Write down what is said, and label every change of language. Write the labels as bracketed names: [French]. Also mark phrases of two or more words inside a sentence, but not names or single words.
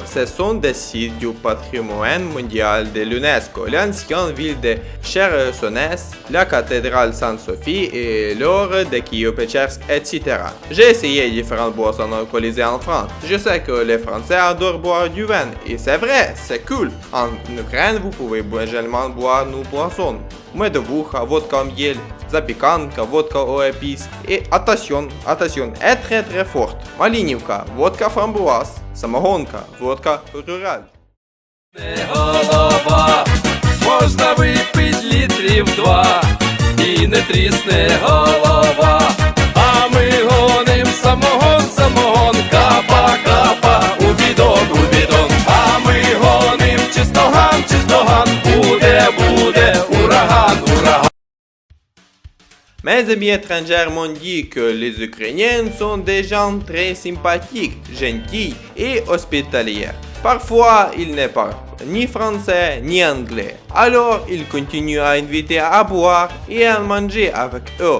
[French] Ce sont des sites du patrimoine mondial de l'UNESCO, l'ancienne ville de Chersonèse, la cathédrale Sainte-Sophie et l'or de Kiev-Péchersk, etc. J'ai essayé différentes boissons alcoolisées en France. Je sais que les Français adorent boire du vin, et c'est vrai, c'est cool. En Ukraine, vous pouvez également boire nos boissons. [Ukrainian] Медовуха, водка м'ель, запіканка, водка [French] aux épices et attention, est très forte. [Ukrainian] Малинівка, [French] vodka framboise, [Ukrainian] самогонка, [French] vodka rurale. [Ukrainian] Голова, можна випить літрів 2, і не трісне голова, а ми гоним самогон, капа, у бідон, а ми гоним чистоган, буде, ураган. [French] Mes amis étrangers m'ont dit que les Ukrainiens sont des gens très sympathiques, gentils et hospitaliers. Parfois, ils ne parlent ni français ni anglais. Alors, ils continuent à inviter à boire et à manger avec eux.